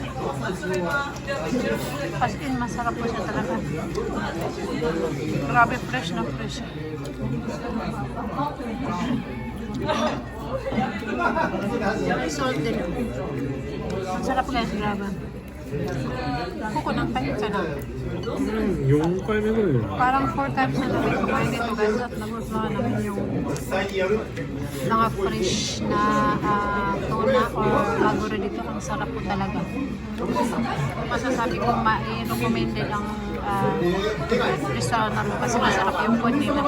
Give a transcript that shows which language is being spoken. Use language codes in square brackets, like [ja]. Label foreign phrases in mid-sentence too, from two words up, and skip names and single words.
[en] As in, [tl] masarap po siya talaga. Grabe, fresh na fresh. Salt din. Masarap guys, grabe. Kuko ng kain ka na. [ja] 4 回目ぐらい [tl] Parang 4 times na namin kumain dito guys at nagustuhan namin yung mga fresh na tuna or maguro dito. Ang sarap po talaga. Masasabi kong ma-recommended ang restaurant namin kasi masarap yung food nila.